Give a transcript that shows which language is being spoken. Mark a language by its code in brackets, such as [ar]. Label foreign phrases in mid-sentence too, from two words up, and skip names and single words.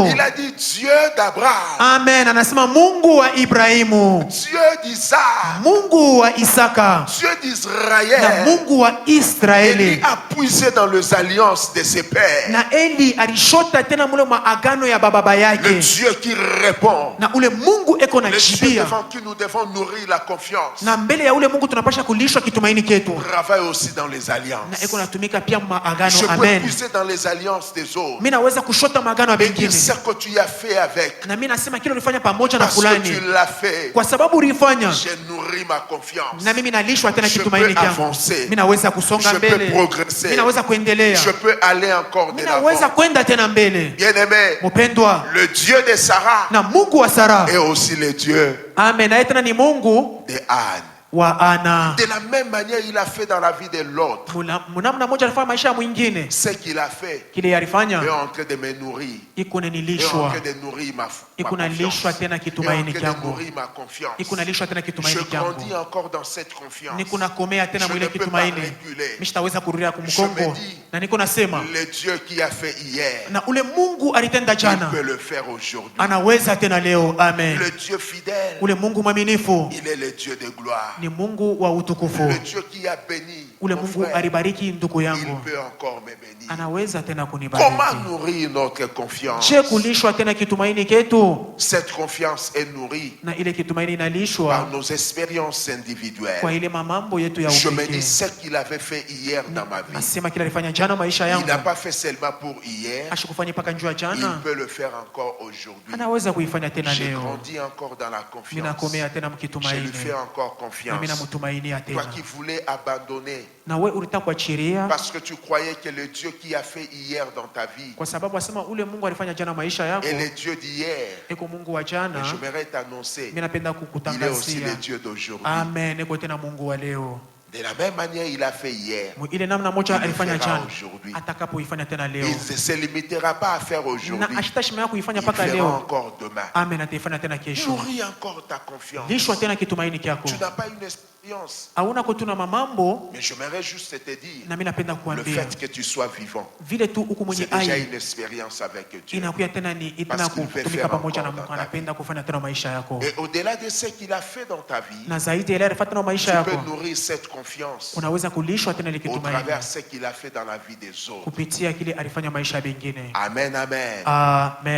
[fr] Il a dit Dieu d'Abraham, Amen. [sw] Anasema Mungu wa Ibrahimu, [fr] Dieu d'Isaac, [sw] Mungu wa Isaka, [fr] Dieu [sw] na [fr] d'Israël. [sw] Mungu wa [fr] Élie [sw] Israeli. [fr] a puisé dans les alliances de ses pères. [sw] Na Eli alishota tena mule maagano ya baba [fr] Le [sw] yake, [fr] Dieu qui répond. [sw] na ule Mungu eko na [fr] Le Dieu [sw] jibia, [fr] devant qui nous devons nourrir la confiance. [sw] na mbele ya ule Mungu tunapasha kulishwa kitumaini ketu, [fr] Travaille aussi dans les [sw] na [fr] alliances. [sw] eko natumika pia maagano. [fr] Je peux [sw] Amen. [fr] puiser dans les alliances des autres. [sw] Mimi naweza kushota maagano ya [fr] Et dire [sw] bengine, [fr] ce que tu as fait avec. [sw] na mimi nasema kile ulifanya pamoja na [fr] Parce que [sw] fulani, [fr] tu l'as fait. [sw] kwa sababu ulifanya, [fr] J'ai nourri ma confiance. [sw] na mimi nalishwa tena [fr] Je [sw] kitumaini [fr] peux [sw] kyangu. [fr] avancer. [sw] Mimi naweza kusonga [fr] Je peux [sw] mbele, [fr] progresser. [sw] mimi naweza kuendelea, [fr] Je peux aller encore de [sw] mimi naweza [fr] l'avant. [sw] kwenda tena mbele. [fr] Bien-aimé, [sw] Mpendwa, [fr] le Dieu de Sarah [sw] na Mungu wa Sara, [fr] est aussi le Dieu [sw] amen, naye tena ni Mungu [fr] de Anne. [sw] wa Ana. [fr] De la même manière, il a fait dans la vie de l'autre. [sw] Mnamna moja alifanya maisha ya mwingine, [fr] Ce qu'il a fait, [sw] kile [fr] il est [sw] alifanya [fr] en train de me nourrir. [sw] iko [fr] Il est en [sw] nanilishwa, [fr] train de nourrir ma [sw] iko [fr] confiance. [sw] nalishwa tena [fr] Il est en [sw] kitumaini [fr] train de [sw] kyangu, [fr] nourrir ma confiance. [sw] iko nalishwa tena [fr] Je [sw] kitumaini [fr] grandis [sw] kyangu, [fr] encore dans cette confiance. [sw] niko nakomea tena [fr] Je [sw] mwile [fr] ne peux pas [sw] kitumaini, [fr] reculer. [sw] mimi sitaweza kurudia [fr] Je me [sw] kumkongo, [fr] dis, [sw] na niko nasema [fr] le Dieu qui a fait hier, [sw] na ule Mungu alitenda [fr] il [sw] jana, [fr] peut le faire aujourd'hui. [sw] anaweza tena leo. Amen. [fr] Le Dieu fidèle, [sw] Ule Mungu mwaminifu [fr] il est le Dieu de gloire. [sw] ni Mungu wa utukufu. [fr] Le Dieu qui a béni [sw] Ule [fr] mon [sw] Mungu [fr] frère, [sw] alibariki ndugu [fr] il [sw] yangu, [fr] peut encore me bénir. [sw] anaweza tena [fr] Comment [sw] kunibariki. [fr] nourrir notre confiance? [sw] Je kulishwa tena kitumaini ketu, [fr] Cette confiance est nourrie [sw] na ile kitumaini [fr] par [sw] inalishwa [fr] nos expériences [sw] kwa [fr] individuelles. [sw] ile mamambo yetu ya [fr] Je me dis [sw] upekee. [fr] ce qu'il avait fait hier dans ma vie. [sw] Nasema kile alifanya jana maisha [fr] Il [sw] yangu, [fr] n'a pas fait seulement pour hier, [sw] ashikufanya mpaka njua [fr] il [sw] jana, [fr] peut le faire encore aujourd'hui. [sw] anaweza kuifanya tena [fr] J'ai [sw] leo. [fr] grandi encore dans la confiance. [sw] Minakomea tena [fr] Je lui [sw] mkitumaini, [fr] fais encore [sw] na [fr] confiance. [sw] mimi namutumainia [fr] Toi [sw] tena. [fr] qui voulais abandonner [sw] Na we ulitaka kuachilia [fr] parce que tu croyais que le Dieu qui a fait hier dans ta vie [sw] kwa sababu asema ule Mungu alifanya jana maisha yako [fr] est le Dieu d'hier. [sw] eko Mungu wa [fr] Et [sw] jana, [fr] j'aimerais t'annoncer, [sw] mimi napenda [fr] il est aussi [sw] kukutangazia, [fr] le Dieu d'aujourd'hui. [sw] amen, eko tena Mungu wa leo. [fr] De la même manière, il a fait hier. [sw] Ile namna moja [fr] Il le [sw] alifanya [fr] fera [sw] jana, [fr] aujourd'hui. [sw] atakapoifanya tena leo, [fr] Il ne se limitera pas à faire [sw] na [fr] aujourd'hui. [sw] ashitashimaya kuifanya [fr] Il [sw] mpaka [fr] fera [sw] leo, [fr] encore demain. [sw] amen, ataifanya tena kesho. [fr] Nourris encore ta confiance. [sw] Lishwa tena kitumaini kyako. [fr] Tu n'as pas une expérience. [sw] Hauna kutuna mamambo, [fr] Mais j'aimerais juste te dire, [sw] na mimi napenda [fr] le [sw] kuambia [fr] fait que tu sois vivant, [sw] vile tu uko mwenye [fr] c'est déjà [sw] ai [fr] une expérience avec Dieu. [sw] inakuya tena ni tena [fr] Parce qu'il veut [sw] kutumika [fr] faire [sw] pamoja na [fr] encore [sw] Mungu, [fr] dans ta [sw] anapenda kufanya tena maisha yako, [fr] Et au-delà de ce qu'il a fait dans ta vie, [sw] na zaidi ya ile alifanya tena maisha [fr] tu peux [sw] yako, [fr] nourrir cette confiance [sw] unaweza kulishwa tena ile [fr] au [sw] kitumaini [fr] travers ce qu'il a fait dans la vie des autres. [sw] kupitia kile alifanya maisha ya bengine. Amen, amen. Amen.